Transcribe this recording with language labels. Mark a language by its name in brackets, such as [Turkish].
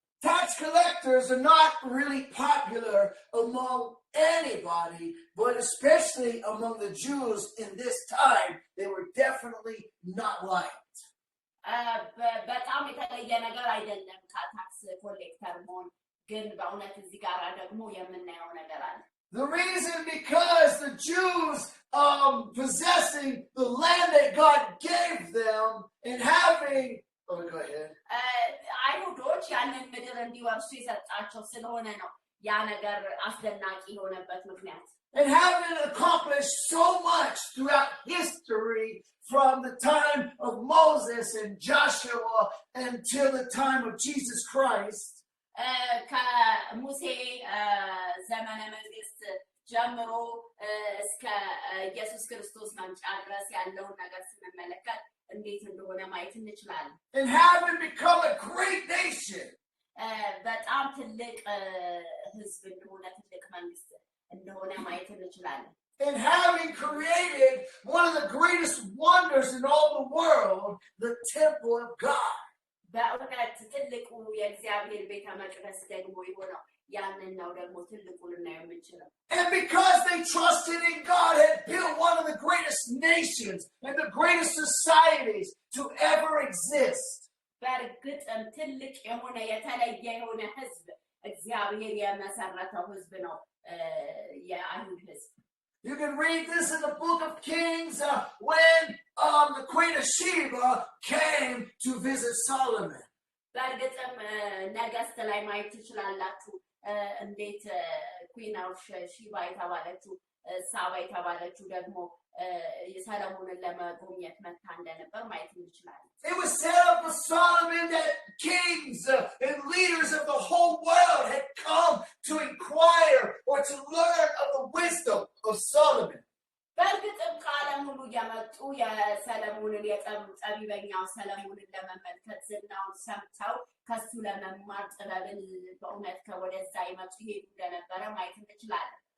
[English] Tax collectors are not really popular among anybody, but especially among the Jews in this time, they were definitely not liked. [Amharic] በጣም የተለየ ነገር አይደለም ከታክስ ኮሌክተር መሆን ግን በእውነት እዚህ ጋር ደግሞ የምናየው ነገር አለ [English] The reason because the Jews possessing the land that God gave them and having go ahead. [Amharic] አይሁዶች ያንን ምድር እንዲወርሱ የሰጣቸው ስለሆነ ነው ያ ነገር አስደናቂ የሆነበት ምክንያት [English] And having accomplished so much throughout history from the time of Moses and Joshua until the time of Jesus Christ. [Amharic] ከሙሴ ዘመነ መንግስት ጀምሮ እስከ ኢየሱስ ክርስቶስ መምጫ ድረስ ያለውን ነገር ስንመለከት እንዴት እንደሆነ ማየት እንችላለን [English] And having become a great nation. [Amharic] በጣም ትልቅ ህዝብ እንደሆነ ትልቅ መንግስት እንደሆነ ማየት እንችላለን [English] And having created one of the greatest wonders in all the world, the temple of God. [Amharic] በእውነት ትልቁ የእግዚአብሔር ቤተ መቅደስ ደግሞ የሆነው ያንን ነው ደግሞ ትልቁ ልናየው የምንችለው [English] And because they trusted in God, had built one of the greatest nations and the greatest societies to ever exist. [Amharic] በእርግጥም ትልቅ የሆነ የተለየ የሆነ ህዝብ እግዚአብሔር የመሰረተው ህዝብ ነው የአይሁድ ህዝብ [English] You can read this in the book of Kings when the Queen of Sheba came to visit Solomon. [Amharic] በእርግጥም ነገስት ላይ ማየት ትችላላችሁ እንዴት ኩዊን ኦፍ ሺባ የተባለችው ሳባ የተባለችው ደግሞ ሰለሞንን ለመጎብኘት መጣ እንደነበር ማየት እንችላለን [English] It was set up for Solomon that kings and leaders of the whole world had come to inquire or to learn of the wisdom of Solomon. [Amharic] በእርግጥም ከዓለም ሁሉ እየመጡ የሰለሞንን ጠቢበኛው ሰለሞንን ለመመልከት ዝናውን ሰምተው ከሱ ለመማር ጥበብን በእውነት ከወደዛ ይመጡ ይሄዱ እንደነበረ ማየት እንችላለን።